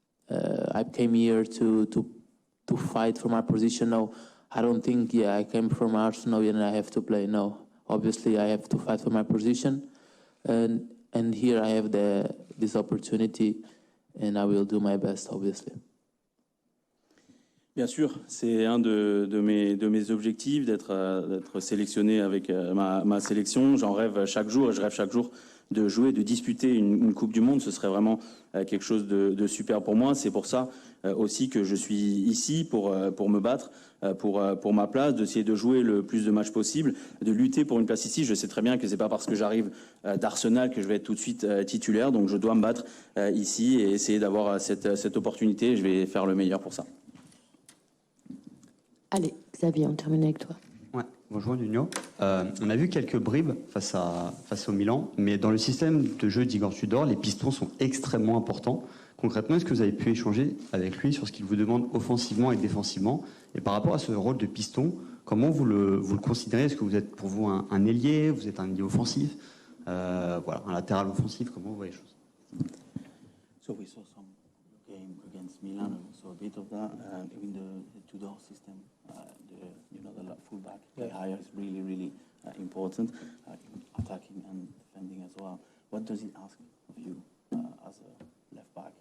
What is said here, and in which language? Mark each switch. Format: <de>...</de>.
<en>I came here to fight for my position. No, I don't think, I came from Arsenal and I have to play. No, obviously I have to fight for my position. And here I have this opportunity and I will do my best, obviously.</en> <fr>Bien sûr, c'est un de mes objectifs d'être sélectionné avec ma sélection. J'en rêve chaque jour et je rêve chaque jour de jouer, de disputer une Coupe du Monde. Ce serait vraiment quelque chose de super pour moi. C'est pour ça aussi que je suis ici pour me battre pour ma place, d'essayer de jouer le plus de matchs possible, de lutter pour une place ici. Je sais très bien que c'est pas parce que j'arrive d'Arsenal que je vais être tout de suite titulaire. Donc je dois me battre ici et essayer d'avoir cette opportunité. Je vais faire le meilleur pour ça. Allez, Xavier, on termine avec toi. Ouais, bonjour Nuno. On a vu quelques bribes face au Milan, mais dans le système de jeu d'Igor Tudor, les pistons sont extrêmement importants. Concrètement, est-ce que vous avez pu échanger avec lui sur ce qu'il vous demande offensivement et défensivement? Et par rapport à ce rôle de piston, comment vous le considérez? Est-ce que vous êtes pour vous un ailier? Vous êtes un ailier offensif? Voilà, un latéral offensif, comment vous voyez les choses?</fr> <en>So we saw some game against Milan, and we saw a bit of that in the Tudor system. The fullback higher is really important, attacking and defending as well. What does he ask of you as a left back?</en>